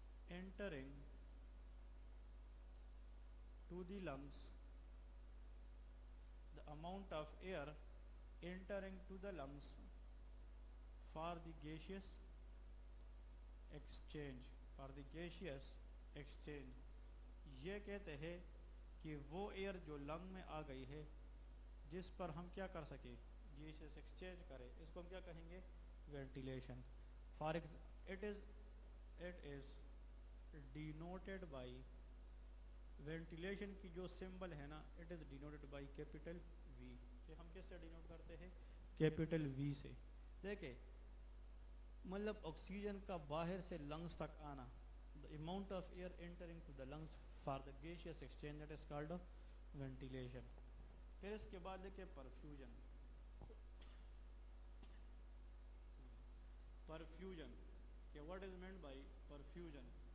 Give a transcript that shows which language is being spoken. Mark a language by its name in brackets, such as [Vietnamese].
[English] entering to the lungs, the amount of air entering to the lungs for the gaseous exchange, for the gaseous exchange. [Urdu] یہ کہتے ہیں کہ وہ year جو لنگ میں آ گئی ہے جس پر ہم کیا کر سکے، گیسز ایکسچینج کرے، اس کو ہم کیا کہیں گے، ventilation. [English] for it is denoted by, [Urdu] ventilation کی جو سمبل ہے نا، [English] It is denoted by capital V. [Urdu] کہ ہم کس سے ڈینوٹ کرتے ہیں، کیپیٹل وی سے. دیکھیں مطلب آکسیجن کا باہر سے لنگس تک آنا، [English] the amount of air entering to the lungs for the gaseous exchange, that is called ventilation. [Urdu] پھر اس کے بعد دیکھیں پرفیوژن. پرفیوژن کہ [English] what is meant by perfusion.